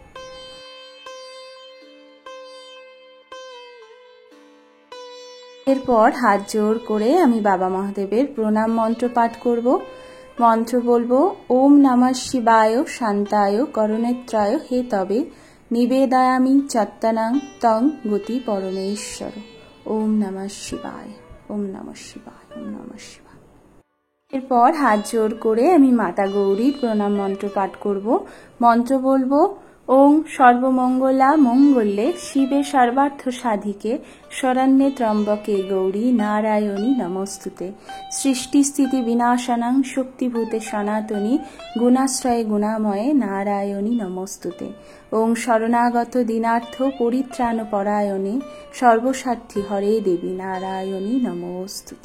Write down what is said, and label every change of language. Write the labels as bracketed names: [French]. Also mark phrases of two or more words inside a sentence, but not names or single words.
[Bangla] এরপর হাত জোড় করে আমি বাবা মহাদেবের প্রণাম মন্ত্র পাঠ করব। মন্ত্র বলবো, [Sanskrit] ওম নমঃ শিবায় শান্তায় করণেত্রায় হে তবে নিবেদয়ামি চত্তনাং তং গতি পরমেশ্বর। ওম নমঃ শিবায়। ওম নমঃ শিবায়। ওম নমঃ শিবায়। [Bangla] এরপর হাত জোড় করে আমি মাতা গৌরীর প্রণাম মন্ত্র পাঠ করব। মন্ত্র বলবো, [Sanskrit] ওং সর্বমঙ্গলা মঙ্গলে শিবে সর্বার্থ সাধিকে শরণ্যে ত্রম্বকে গৌরী নারায়ণী নমস্তুতে। সৃষ্টি স্থিতি বিনাশনাং শক্তিভূতে সনাতনী গুণাশ্রয়ে গুণাময়ে নারায়ণী নমস্তুতে। ওং শরণাগত দীনার্থ পরিত্রাণ পরায়ণে সর্বসার্থী হরে দেবী নারায়ণী নমস্তুতে।